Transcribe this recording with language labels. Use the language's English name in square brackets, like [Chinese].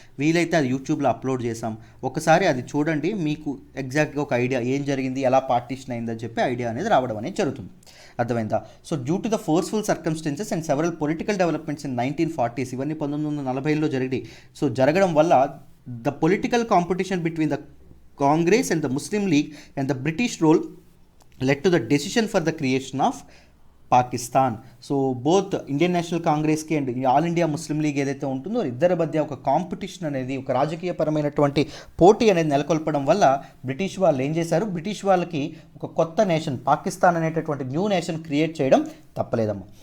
[Telugu] వీలైతే అది యూట్యూబ్లో అప్లోడ్ చేసాం, ఒకసారి అది చూడండి, మీకు ఎగ్జాక్ట్గా ఒక ఐడియా ఏం జరిగింది, ఎలా పార్టిషన్ అయిందని చెప్పి ఐడియా అనేది రావడం అనేది జరుగుతుంది. అర్థమైందా? [English] so due to the forceful circumstances and several political developments in 1940s, [Telugu] ఇవన్నీ 1940లో జరిగాయి. సో జరగడం వల్ల [English] The political competition between the Congress and the Muslim League and the British rule led to the decision for the creation of Pakistan. [Telugu] So both Indian national కాంగ్రెస్కి and all India Muslim league ఏదైతే ఉంటుందో ఇద్దరి మధ్య ఒక competition అనేది, ఒక రాజకీయపరమైనటువంటి పోటీ అనేది నెలకొల్పడం వల్ల బ్రిటిష్ వాళ్ళు ఏం చేశారు, బ్రిటిష్ వాళ్ళకి ఒక కొత్త నేషన్ పాకిస్తాన్ అనేటటువంటి న్యూ నేషన్ క్రియేట్ చేయడం తప్పలేదమ్మా.